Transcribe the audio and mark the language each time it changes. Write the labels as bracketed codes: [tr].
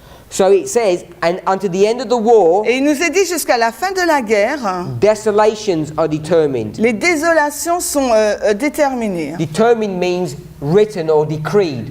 [en] So it says, and unto the end of the war, [fr] Et il nous est dit jusqu'à la fin de la guerre, [en] desolations are determined. [fr] les désolations sont déterminées. [en] Determined means written or decreed.